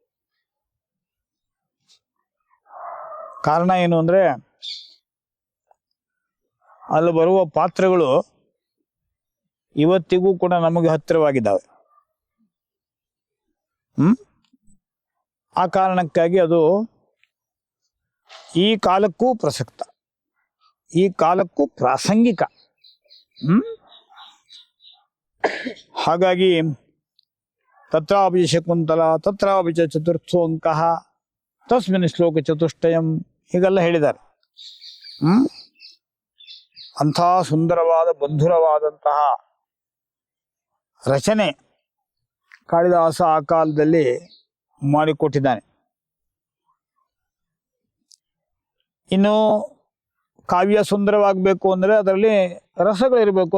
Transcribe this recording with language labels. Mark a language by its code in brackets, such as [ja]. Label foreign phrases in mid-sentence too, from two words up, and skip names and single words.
[kn] ಕಾರಣ ಏನು ಅಂದರೆ, ಅಲ್ಲಿ ಬರುವ ಪಾತ್ರಗಳು ಇವತ್ತಿಗೂ ಕೂಡ ನಮಗೆ ಹತ್ತಿರವಾಗಿದ್ದಾವೆ. ಆ ಕಾರಣಕ್ಕಾಗಿ ಅದು ಈ ಕಾಲಕ್ಕೂ ಪ್ರಸಕ್ತ, ಈ ಕಾಲಕ್ಕೂ ಪ್ರಾಸಂಗಿಕ. ಹಾಗಾಗಿ [sa] ತತ್ರಾಪಿ ಶಕುಂತಲ ತತ್ರಾಪಿ ಚತುರ್ಥೋಂಕಃ ತಸ್ಮಿನ್ ಶ್ಲೋಕ ಚತುಷ್ಟಯಂ [kn] ಹೀಗೆಲ್ಲ ಹೇಳಿದ್ದಾರೆ. ಅಂಥ ಸುಂದರವಾದ ಮಧುರವಾದಂತಹ ರಚನೆ ಕಾಳಿದಾಸ ಆ ಕಾಲದಲ್ಲಿ ಮಾಡಿಕೊಟ್ಟಿದ್ದಾನೆ. ಇನ್ನು ಕಾವ್ಯ ಸುಂದರವಾಗಬೇಕು ಅಂದರೆ ಅದರಲ್ಲಿ ರಸಗಳಿರಬೇಕು.